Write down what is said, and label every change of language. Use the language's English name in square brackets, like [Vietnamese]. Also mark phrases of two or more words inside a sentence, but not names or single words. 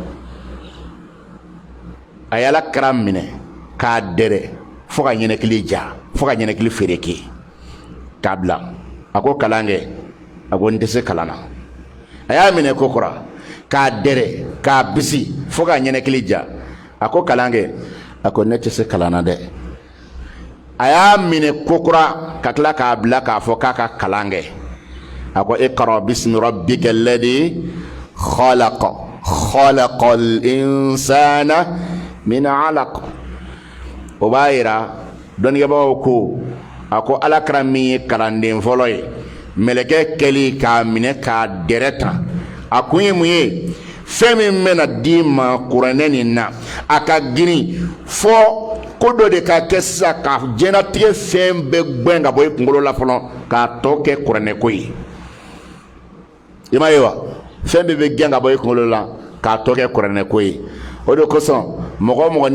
[Bambara] a ye ala kira minɛ k'a dɛrɛ fo ka ɲɛnɛkili ja fo ka ɲɛnɛkili fereke k'a bila a ko kalan kɛ a ko n tɛ se kalan na a y'a minɛ kokura k'a dɛrɛ k'a bisi fo k'a ɲɛnɛkili ja a ko kalan kɛ a ko ne tɛ se kalan na dɛ a y'a minɛ kokura ka tila k'a bila k'a fɔ k'a ka kalan kɛ a ko [Arabic] اقرأ باسم ربك الذي خلق الإنسان من علق [Bambara] o b'a yira dɔnnibagaw ko a ko alakira min ye kalanden fɔlɔ ye mɛlɛkɛ kɛli k'a minɛ k'a dɛrɛ ta a kun ye mun ye fɛn min bɛna di ma kuranɛ nin na a ka girin fɔ ko dɔ de ka kɛ sisan ka diɲɛlatigɛ fɛn bɛɛ gbɛn ka bɔ i kunkolo la fɔlɔ k'a tɔ kɛ kuranɛ ko ye i m'a ye wa fɛn bɛɛ bɛ gɛn ka bɔ i kunkolo la k'a tɔ kɛ kuranɛ ko ye o de kosɔn mɔgɔ o mɔgɔ n'i